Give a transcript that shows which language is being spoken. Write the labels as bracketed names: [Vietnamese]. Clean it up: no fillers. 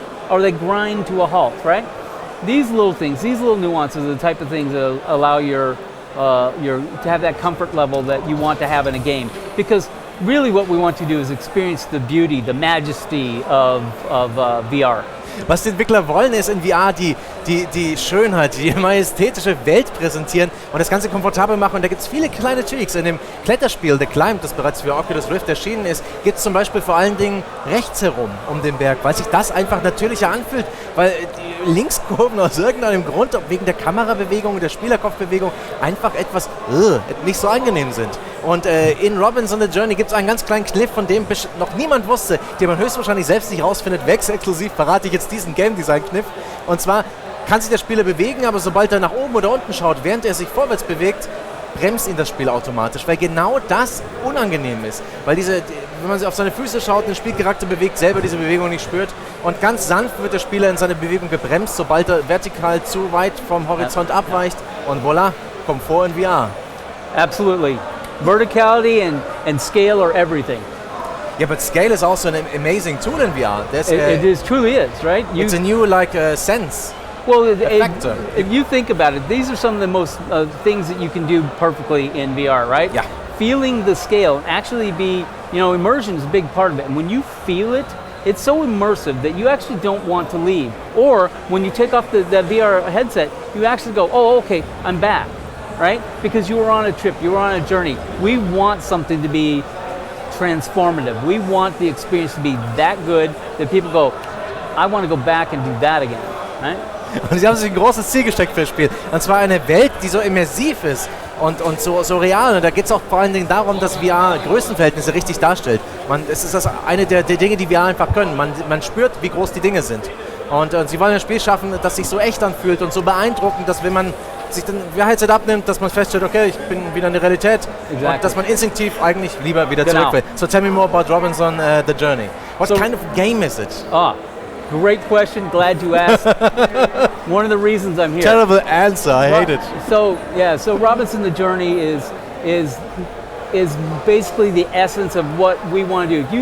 [English] Or they grind to a halt, right? These little things, these little nuances are the type of things that allow to have that comfort level that you want to have in a game. Because really what we want to do is experience the beauty, the majesty of VR. [German] Was die Entwickler wollen, ist in VR die Schönheit, die majestätische Welt präsentieren und das Ganze komfortabel machen. Und da gibt es viele kleine Tweaks. In dem Kletterspiel The Climb, das bereits für Oculus Rift erschienen ist, gibt es zum Beispiel vor allen Dingen rechts herum um den Berg, weil sich das einfach natürlicher anfühlt, weil die Linkskurven aus irgendeinem Grund, wegen der Kamerabewegung und der Spielerkopfbewegung, einfach etwas nicht so angenehm sind. Und in Robinson the Journey gibt es einen ganz kleinen Kniff, von dem noch niemand wusste, den man höchstwahrscheinlich selbst nicht rausfindet. Exklusiv verrate ich jetzt diesen Game Design Kniff. Und zwar kann sich der Spieler bewegen, aber sobald er nach oben oder unten schaut, während er sich vorwärts bewegt, bremst ihn das Spiel automatisch, weil genau das unangenehm ist. Weil wenn man auf seine Füße schaut, ein Spielcharakter bewegt, selber diese Bewegung nicht spürt. Und ganz sanft wird der Spieler in seiner Bewegung gebremst, sobald er vertikal zu weit vom Horizont abweicht. Und voilà, Komfort in VR. [English] Absolutely. Verticality and scale are everything. Yeah, but scale is also an amazing tool in VR. It truly is, right? It's a new sense. Well, [German] Effekte. [English] if you think about it, these are some of the most things that you can do perfectly in VR, right? Yeah. Feeling the scale, actually immersion is a big part of it. And when you feel it, it's so immersive that you actually don't want to leave. Or when you take off the VR headset, you actually go, oh, okay, I'm back, right? Because you were on a trip, you were on a journey. We want something to be transformative. We want the experience to be that good that people go, I want to go back and do that again, right? [German] Und sie haben sich ein großes Ziel gesteckt für das Spiel. Und zwar eine Welt, die so immersiv ist und so real. Und da geht es auch vor allen Dingen darum, dass VR Größenverhältnisse richtig darstellt. Es ist eine der Dinge, die VR einfach können. Man spürt, wie groß die Dinge sind. Und sie wollen ein Spiel schaffen, das sich so echt anfühlt und so beeindruckend, dass wenn man sich dann VR-Headset abnimmt, dass man feststellt, okay, ich bin wieder in der Realität. [English] Exactly. [German] Und dass man instinktiv eigentlich lieber wieder zurück will. [English] So tell me more about Robinson, The Journey. What kind of game is it? Great question. Glad you asked. One of the reasons I'm here. Terrible answer. I hate it. So Robinson the Journey is basically the essence of what we want to do.